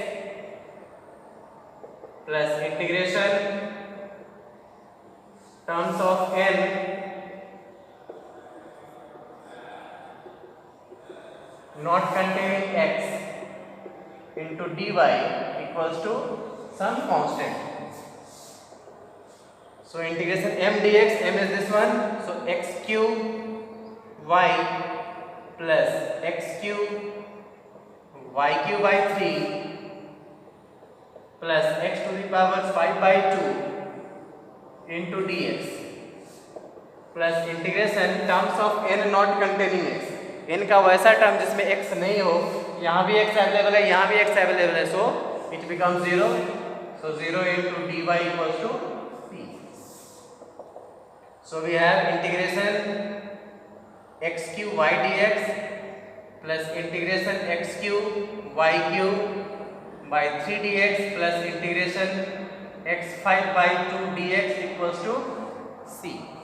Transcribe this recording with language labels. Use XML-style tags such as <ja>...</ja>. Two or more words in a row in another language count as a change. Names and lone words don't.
<en>plus integration terms of n not containing x into dy equals to some constant. So integration m dx, m is this one, so x cube y plus x cube y cube by 3 plus x to the power 5 by 2 into dx plus integration terms of n not containing x,</en> <hi>n का वैसा टर्म जिसमें x नहीं हो, यहाँ भी x अवेलेबल है, यहाँ भी x अवेलेबल है,</hi> <en>so it becomes 0, so 0 into dy equals to p. So we have integration x cube y dx plus integration x cube y cube by 3 dx plus integration x5 by 2 dx equals to c.</en>